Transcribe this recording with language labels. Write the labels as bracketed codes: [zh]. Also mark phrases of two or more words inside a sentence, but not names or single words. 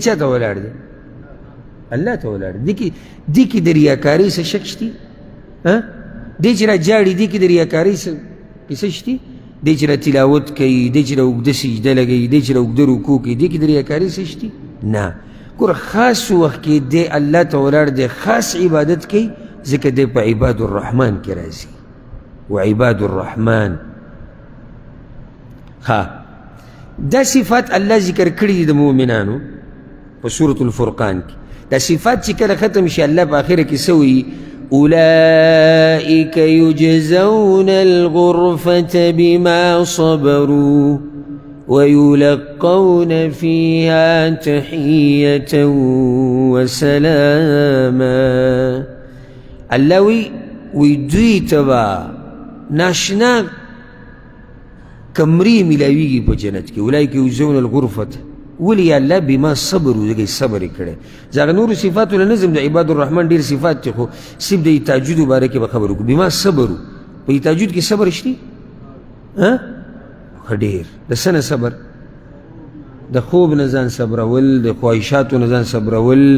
[ps] چا ته ولاړ دی الله ته ولاړ دی دې کې د ریاکارۍ څه شک شتي دی چې را جاړي دې کې د ریاکارۍ څه قصه شتي دی چې را تلاوت کوي دی چې را اوږده سجده لګوي دی چې را اوږده رکوع کوي دې کې د ریاکارۍ څه شتي نه ګوره خاص وخت کې دی الله ته ولاړ دی خاص عبادت کوي ځکه دی په [ar] عباد الرحمن [ps] کې راځي [ar] وعباد الرحمن [ps] ها دا صفات الله ذکر کړي دي د مؤمنانو په سورة الفرقان کې دا صفات چې کله ختم شي الله په آخره کې څه وایي [ar] أولئك يجزون الغرفة بما صبروا ويلقون فيها تحية وسلاما [ps] الله وی دوی ته به ناشنا کمرې ملاویږي په جنت کې [ar] اولئک یجزون الغرفة [ps] ولې یا الله [ar] بما صبروا [ps] دغه صبر یې کړی زه هغه نورو صفاتو له نظم د [ar] عباد الرحمن [ps] ډېر صفات دي خو صرف د تهجدو باره کې به خبر وکړو [ar] بما صبروا [ps] په تهجد کې صبر شته ښه ډېر د څه نه صبر د خوب نه ځان صبرول د خواهشاتو نه ځان صبرول